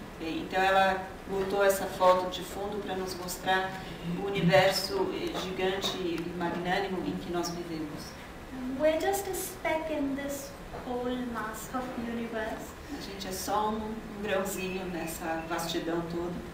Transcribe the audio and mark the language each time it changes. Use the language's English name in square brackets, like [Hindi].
[Portuguese] Então ela botou essa foto de fundo para nos mostrar o universo gigante e magnânimo em que nós vivemos. [English] We're just a speck in this whole mass of universe. [Portuguese] A gente é só um grãozinho nessa vastidão toda.